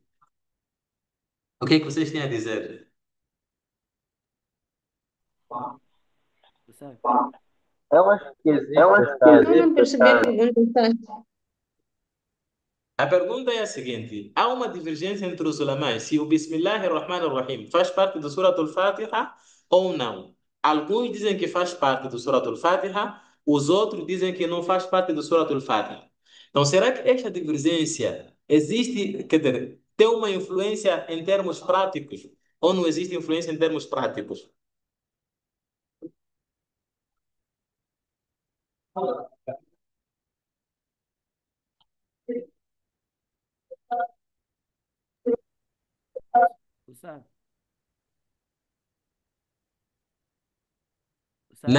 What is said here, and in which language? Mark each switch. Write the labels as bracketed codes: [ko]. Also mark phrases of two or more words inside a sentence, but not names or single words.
[pt] O que é que vocês têm a dizer? أستاذ Eu acho que existe, Eu Ustaz. não percebi a pergunta, tá? A pergunta é a seguinte: há uma divergência entre os ulamás se o [ar] بسم الله الرحمن الرحيم [pt] faz parte do Surat al-Fatiha ou não. Alguns dizem que faz parte do Surat al-Fatiha, os outros dizem que não faz parte do Surat al-Fatiha. Então, será que esta divergência existe, quer dizer, tem uma influência em termos práticos ou não existe influência em termos práticos? Ustaz, Ustaz,